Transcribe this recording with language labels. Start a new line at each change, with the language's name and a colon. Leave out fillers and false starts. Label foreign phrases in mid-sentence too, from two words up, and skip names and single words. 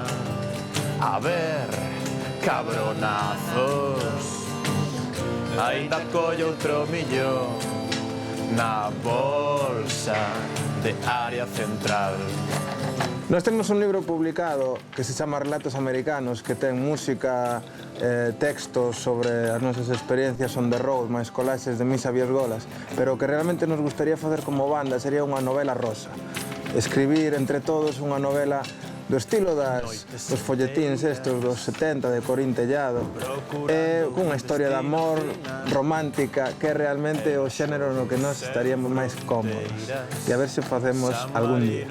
Galician: A ver, cabronazos, aínda collo outro millón, na bolsa de área central. Nós temos un libro publicado que se chama Relatos Americanos, que ten música, textos sobre as nosas experiencias
English: on the road,
Galician: máis colaxes de misa Viesgolas, pero o que realmente nos gustaría facer como banda sería unha novela rosa. Escribir entre todos unha novela do estilo dos folletíns estos dos 70 de Corín Tellado, cunha historia de amor romántica que é realmente o xénero no que nós estaríamos máis cómodos, e a ver se facemos algún día.